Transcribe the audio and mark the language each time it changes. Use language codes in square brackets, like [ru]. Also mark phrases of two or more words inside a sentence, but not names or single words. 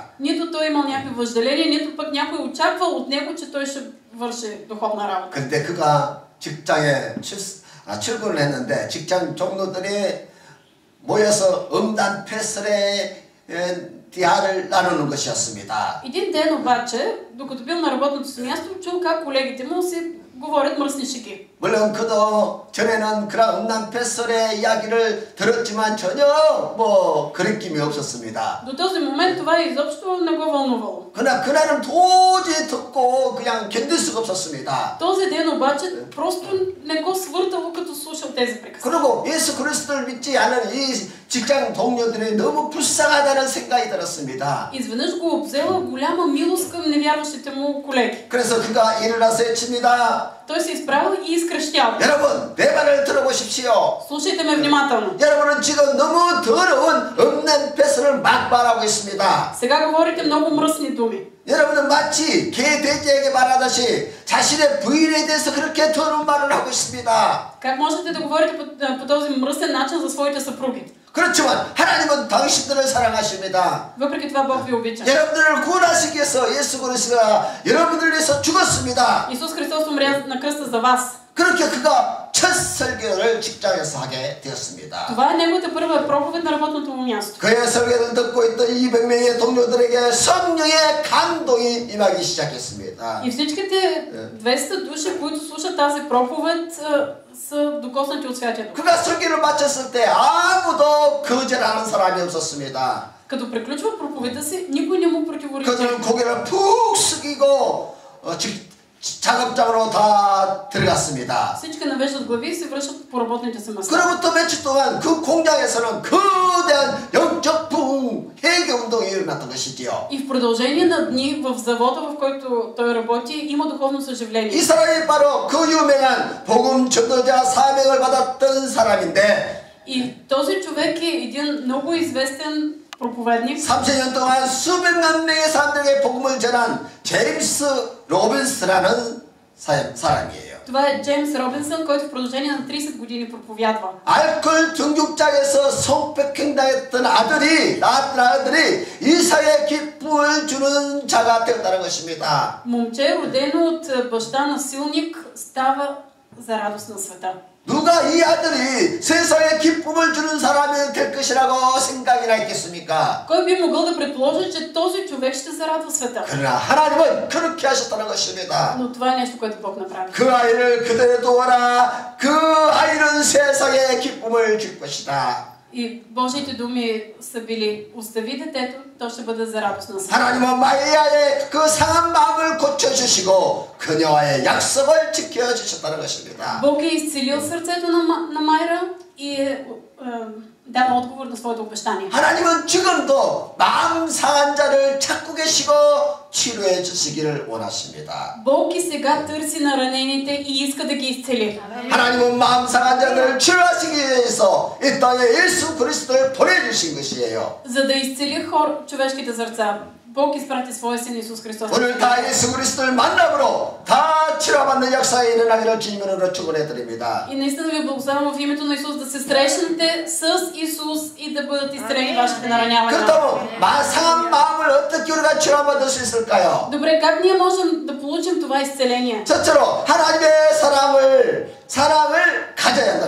[bg] Нито той имал някакви въжделения, нито пък някой очаквал от него, че той ще върши духовна работа. [ko] 그런데 그가 직장에 출근을 했는데 직장 동료들이 모여서 음란 패설의 대화를 나누는 것이었습니다. [bg] Един ден обаче, докато бил на работното си място, чул как колегите му си говорят мръсни шеги. [ko] 물론 그도 전에는 그런 음란 패설의 이야기를 들었지만 전혀 그런 느낌이 없었습니다. [bg] До този момент това изобщо не го вълнувало. [ko] 그러나 그날은 도저히 듣고 그냥 견딜 수가 없었습니다. [bg] Този ден обаче просто не го свъртало, като слушал тези приказки. [ko] 그리고 예수 그리스도를 믿지 않은 이 직장 동료들이 너무 불쌍하다는 생각이 들었습니다. [bg] Изведнъж го обзела голяма милост към невярващите му колеги. [ko] 그래서 그가 일어나서 외칩니다. [bg] Той се изправил и изкръщял. [ko] 여러분, 내 말을 들어보십시오. [bg] Слушайте ме внимателно. [ko] 여러분은 지금 너무 더러운 음란 패설을 막 말하고 있습니다. [bg] Сега говорите много мръсни думи. [ko] 여러분은 마치 개 돼지에게 말하듯이 자신의 부인에 대해서 그렇게 더러운 말을 하고 있습니다. [bg] Как можете да говорите по този мръсен начин за своите съпруги? [ko] 그렇지만 하나님은 당신들을 사랑하십니다. [bg] Въпреки това Бог ви обича. [ko] 여러분들을 구원하시기 위해서 예수 그리스도가 여러분들을 위해서 죽었습니다. [bg] Исус Христос умря на кръста за вас. [ko] 그렇게 그가 첫 설교를 직장에서 하게 되었습니다. [bg] Това е неговата първа проповед на работното му място. [ko] 그의 설교를 듣고 있던 200명의 동료들에게 성령의 감동이 임하기 시작했습니다. [bg] И всичките 200 души, които слушат тази проповед, са докоснати от Святия Дух. [ko] 그가 설교를 마쳤을 때 아무도 거절하는 사람이 없었습니다. [bg] Като приключва проповедта си, никой не му противоречи. [ko] 그들은 고개를 푹 숙이고 작업장으로 다 들어갔습니다. [bg] Всички навеждат глави и се връщат по работните си места. [ko] 그리고 또 며칠 동안 그 공장에서는 거대한 영적 부흥 회개 운동이 일어났던 것이지요. [bg] И в продължение на дни в завода, в който той работи, има духовно съживление. [ko] 이 사람이 바로 그 유명한 복음 전도자 사명을 받았던 사람인데 [bg] И този човек е един много известен проповедник. [ko] 30년 동안 수백만 명의 사람들에게 복음을 전한 제임스 로빈스라는 사람이에요. [bg] Това е Джеймс Робинсън, който в продължение на 30 години проповядва. [ko] 알코올 중독자에서 성폭행당했던 낳았던 아들이 이사의 기쁨을 주는 자가 되었다는 것입니다. [bg] Момче, родено от баща насилник, става за радост на света. [ko] 누가 이 아들이 세상에 기쁨을 주는 사람이 될 것이라고 생각이나 했겠습니까? [bg] Кой би могъл да предположи, че този човек ще зарадва света? [ko] 그러나 하나님은 그렇게 하셨다는 것입니다. [bg] Но това е нещо, което Бог направи. [ko] 그 아이를 그대로 도와라. 그 아이는 세상에 기쁨을 줄 것이다. [bg] И Божиите думи са били: остави детето, то ще бъде за радост на света. [ko] 하나님은 마리아의 그 상한 마음을 고쳐주시고 그녀와의 약속을 지켜주셨다는 것입니다. [bg] Бог е изцелил сърцето на Майра и е дал отговор на своето обещание. [ko] 하나님은 지금도 마음 상한 자를 찾고 계시고 치료해 주시기를 원하십니다. [bg] Бог и сега търси на ранените и иска да ги изцели. [ko] 하나님은 마음 상한 자들을 치료하시기 위해서 이 땅에 예수 그리스도를 보내주신 것이에요. [bg] За да изцели човешките сърца, Бог изпрати своя син Исус Христос. [ko] 오늘 다 예수 그리스도를 만남으로 다 치료받는 역사에 일어나기를 주님으로 축원해 드립니다. [bg] И наистина ви благославям в името на Исус да се срещнете с Исус и да бъдат изцелени вашите наранявания. [ko] 그렇다면 상한 마음을 어떻게 우리가 치료받을 수 있을까요? [bg] Добре, как ние можем да получим това изцеление? [ko] 첫째로 하나님의 사랑을 가져야 한다는